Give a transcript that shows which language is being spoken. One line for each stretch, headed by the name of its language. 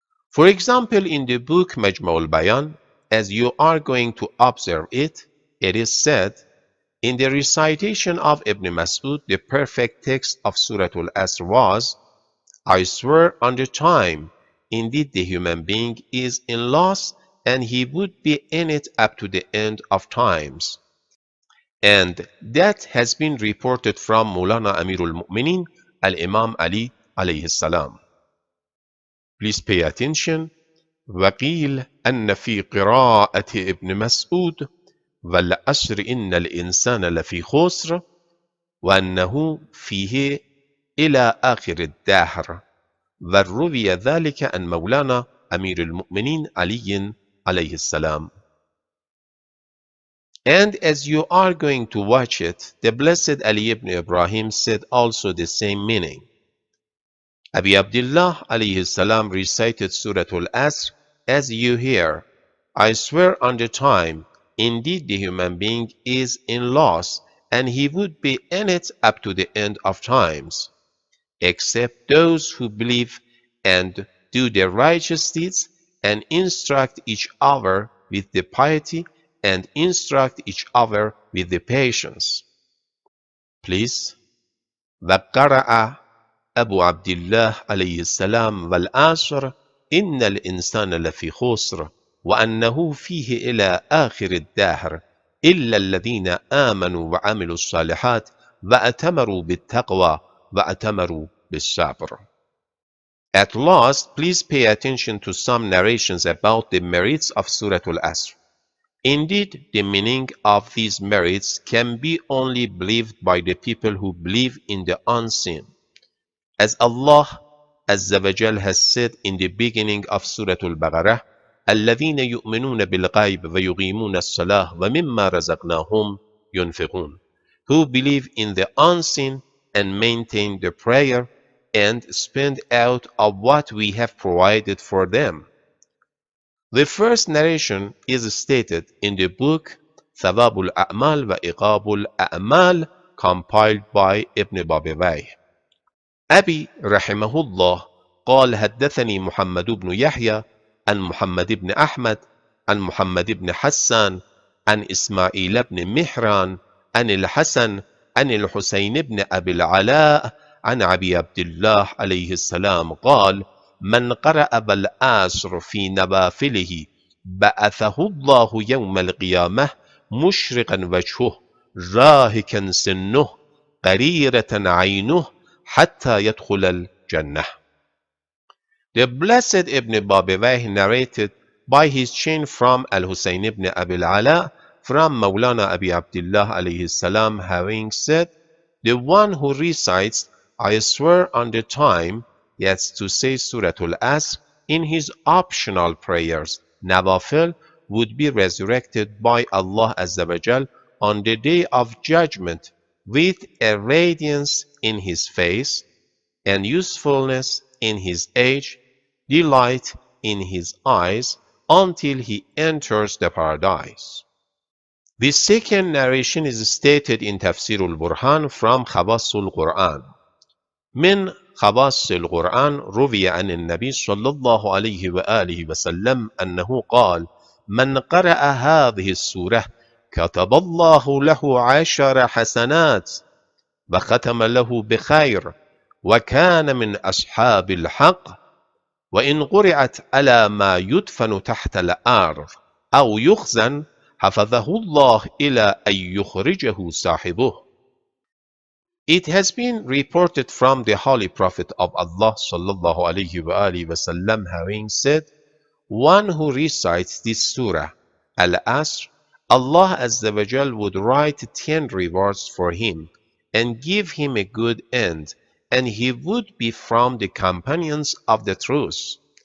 English: For example, in the book Majmu' al-Bayan, as you are going to observe it, it is said, in the recitation of Ibn Mas'ud, the perfect text of Surah Al-Asr was, I swear on the time, indeed the human being is in loss, and he would be in it up to the end of times. And that has been reported from Maulana Amirul Mu'minin, Al-Imam Ali alayhi salam. Please pay attention.
Arabic: وقيل أن في قراءة ابن مسعود والعصر إن الإنسان لفي خسر وأنه فيه إلى آخر الدهر وروي ذلك عن مولانا أمير المؤمنين علي عليه السلام.
English: And as you are going to watch it, the blessed Ali ibn Ibrahim said also the same meaning. Abi Abdullah alayhi salam recited Surah Al-Asr as you hear, I swear on the time, Indeed, the human being is in loss, and he would be in it up to the end of times, except those who believe and do the righteous deeds and instruct each other with the piety and instruct each other with the patience. Please.
Arabic: وقرأ أبو عبد الله عليه السلام والعصر إن الإنسان لفي خسر وأنه فيه إلى آخر الدهر إلا الذين آمنوا وعملوا الصالحات وأتمروا بالتقوى وأتمروا بالصبر.
English: At last, please pay attention to some narrations about the merits of Surah Al-Asr. Indeed, the meaning of these merits can be only believed by the people who believe in the unseen. As Allah Azza wa Jal has said in the beginning of Surah Al-Baqarah,
Arabic: الَّذِينَ يُؤْمِنُونَ بِالْغَيْبِ وَيُقِيمُونَ الصَّلَاةَ وَمِمَّا رَزَقْنَاهُمْ يُنْفِقُونَ,
English: who believe in the unseen and maintain the prayer and spend out of what we have provided for them. The first narration is stated in the book ثواب الأعمال وإقاب الأعمال compiled by Ibn Babawayh.
Arabic: أبي رحمه الله قال حدثني محمد بن يحيى عن محمد بن أحمد عن محمد بن حسان عن إسماعيل بن مهران عن الحسن عن الحسين بن أبي العلاء عن أبي عبد الله عليه السلام قال من قرأ بالعصر في نوافله بعثه الله يوم القيامة مشرقا وجهه راهكا سنه قريرة عينه حتى يدخل الجنة.
English: The blessed Ibn Babawayh narrated by his chain from Al-Husayn ibn Abi al-Ala from Mawlana Abi Abdullah alayhi salam having said, the one who recites, I swear on the time, that's to say Surah Al-Asr, in his optional prayers, Nawafil, would be resurrected by Allah Azza wa Jal on the day of judgment with a radiance in his face and usefulness in his age, delight in his eyes, until he enters the paradise. The second narration is stated in Tafsir al-Burhan from خواص القرآن.
Arabic: من خواص القرآن روي عن النبي صلى الله عليه وآله وسلم أنه قال من قرأ هذه السورة كتب الله له 10 حسنات وختم له بخير وكان من أصحاب الحق وإن قرأت على ما يدفن تحت الأرض أو يخزن حفظه الله إلى أن يخرجه صاحبه.
English: It has been reported from the Holy Prophet of Allah sallallahu alayhi wa alihi wasallam having said, one who recites this surah, Al-Asr, Allah Azza wa Jal would write 10 rewards for him and give him a good end, and he would be from the companions of the truth.